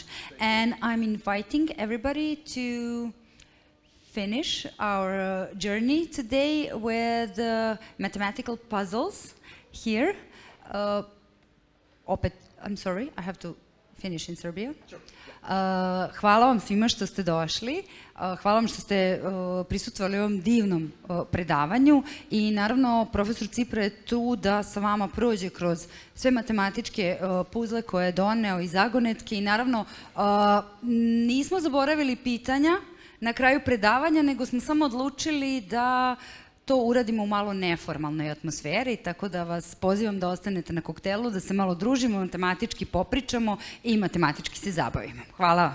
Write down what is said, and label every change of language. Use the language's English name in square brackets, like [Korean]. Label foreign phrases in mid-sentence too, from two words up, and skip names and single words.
[English] And I'm inviting everybody to finish our journey today with mathematical puzzles here. Opet, I'm sorry, I have to finish in Serbia. Sure. [Serbian] Hvala vam svima što ste došli, hvala vam što ste prisustvovali ovom divnom predavanju i naravno profesor Cipra je tu da sa vama prođe kroz sve matematičke puzle koje je doneo i zagonetke i naravno nismo zaboravili pitanja na kraju predavanja, nego smo samo odlučili da to uradimo u malo neformalnoj atmosferi, tako da vas pozivam da ostanete na koktelu, da se malo družimo, matematički popričamo i matematički se zabavimo.